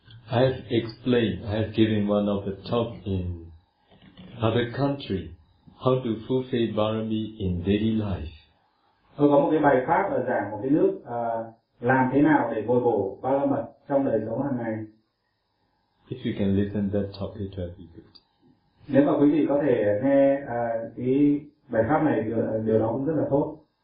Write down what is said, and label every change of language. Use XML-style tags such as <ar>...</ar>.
<en>I have given one of the talk in other country, how to fulfill Parami in daily life.</en> <vi>Tôi có một cái bài pháp ở giảng một cái nước làm thế nào để bồi bổ ba la mật trong đời sống hàng ngày.</vi> <en>If you can listen that talk, it will be good.</en> <vi>Nếu mà quý vị có thể nghe cái bài pháp này, điều đó cũng rất là tốt.</vi>